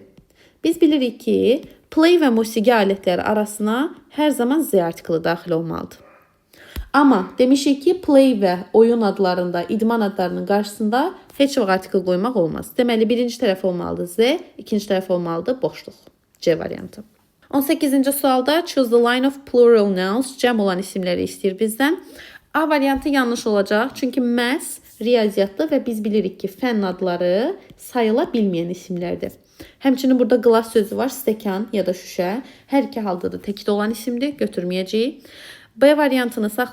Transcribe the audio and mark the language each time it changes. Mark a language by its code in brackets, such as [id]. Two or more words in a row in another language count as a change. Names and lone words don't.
[az] Biz bilirik ki, play və musiqi alətləri arasına hər zaman z artiklı daxil olmalıdır. Amma demişik ki, play və oyun adlarında, idman adlarının qarşısında heç vaxt artikl qoymaq olmaz. Deməli, birinci tərəf olmalıdır z, ikinci tərəf olmalıdır boşluq. C variantı. 18-ci sualda [en] choose the line of plural nouns, [az] cəm olan isimləri istəyir bizdən. A variantı yanlış olacaq, çünki məhz riyaziyyatlı və biz bilirik ki, fənn adları sayıla bilməyən isimlərdir. Həmçinin burada glass sözü var, stəkan ya da şüşə. Hər iki halda da təkdə olan isimdir, götürməyəcəyik. B variantını saxlayırıq.